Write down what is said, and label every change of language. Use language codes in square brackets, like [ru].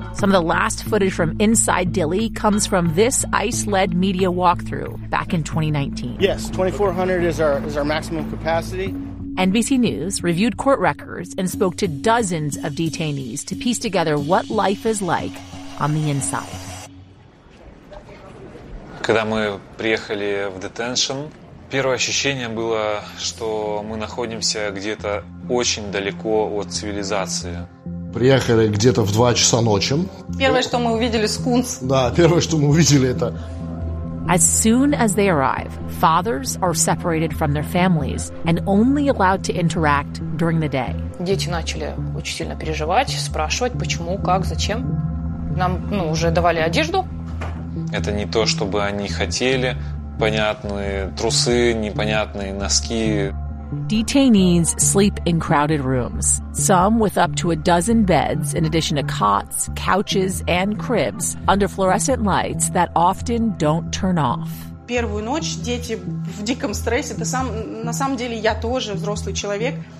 [en] Some of the last footage from inside Dilley comes from this ICE-led media walkthrough back in 2019. Yes, 2,400 is our maximum capacity. NBC News reviewed court records and spoke to dozens of detainees to piece together what life is like on the inside. [ru] Когда мы приехали в детеншн, первое ощущение было, что мы находимся где-то очень далеко от цивилизации. Приехали где-то в 2 часа ночи. Первое, что мы увидели, скунс. Да, первое, что мы увидели, это... [en] As soon as they arrive, fathers are separated from their families and only allowed to interact during the day. [ru] Дети начали очень сильно переживать, спрашивать, почему, как, зачем. Нам, ну, уже давали одежду. Это не то, чтобы они хотели. Понятные трусы, непонятные носки. [en] Detainees sleep in crowded rooms, some with up to a dozen beds in addition to cots, couches, and cribs under fluorescent lights that often don't turn off. [ru] Первую ночь дети в диком стрессе. Это сам, на самом деле я тоже взрослый человек.